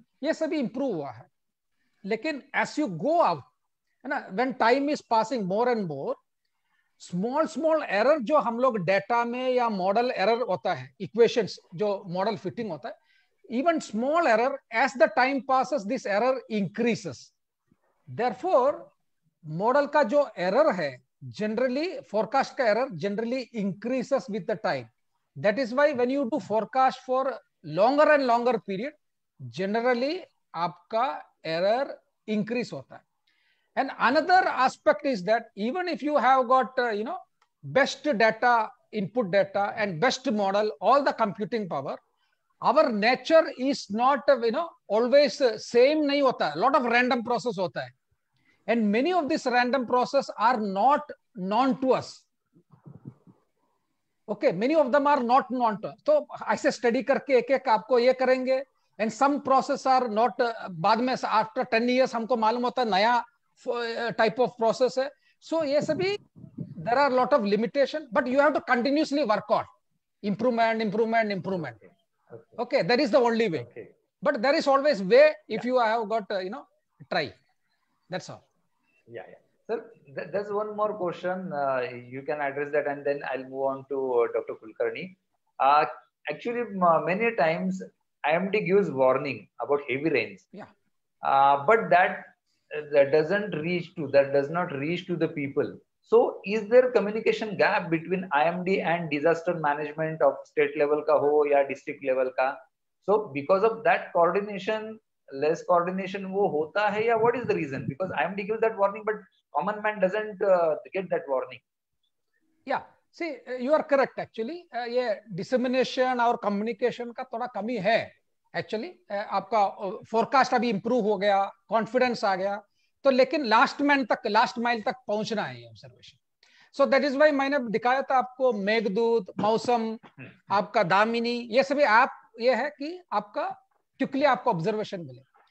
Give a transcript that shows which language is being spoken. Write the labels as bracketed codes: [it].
[en] ये सभी इंप्रूव हुआ है. [hi] लेकिन [en] as you go out, [hi] है ना, [en] When time is passing more and more, small error जो हम लोग डेटा में या मॉडल एरर होता है, इक्वेशंस जो मॉडल फिटिंग होता है, even small error, as the time passes this error increases. Therefore model [hi] का जो [en] error है, generally forecast का error generally increases with the time. That is why when you do forecast for longer and longer period, generally [hi] आपका [en] error increase होता है. And another aspect is that even if you have got best data, input data and best model, all the computing power, our nature is not always same [hi] नहीं होता. [en] Lot of random process [hi] होता है, [en] and many of these random process are not known to us. Okay, many of them are not known to us. [hi] तो ऐसे study करके एक एक आपको ये करेंगे, [en] and some process are not, [hi] बाद में after 10 years हमको मालूम होता है नया type of process है. [en] So [hi] ये सभी, [en] there are lot of limitation, but you have to continuously work on improvement. Okay, that is the only way. Okay. But there is always way if you have got try. That's all. Yeah. Sir, there's one more question. You can address that, and then I'll move on to Dr. Kulkarni. Actually, many times IMD gives warning about heavy rains. Yeah. But that does not reach to the people. So is there communication gap between IMD and disaster management of state level [hi] ka ho ya district level ka? [en] So because of that less coordination [hi] wo hota hai, ya [en] what is the reason? Because IMD gives that warning, but common man doesn't get that warning. Yeah, see, you are correct actually. [hi] ये dissemination और communication का थोड़ा कमी है actually. आपका forecast अभी improve हो गया, confidence आ गया, तो लेकिन लास्ट माइल तक पहुंचना है ये observation. So that is why मैंने दिखाया था आपको मेघदूत, मौसम, आपका दामिनी, ये सभी ऐप ये है कि आपका क्विकली आपको ऑब्जर्वेशन मिले.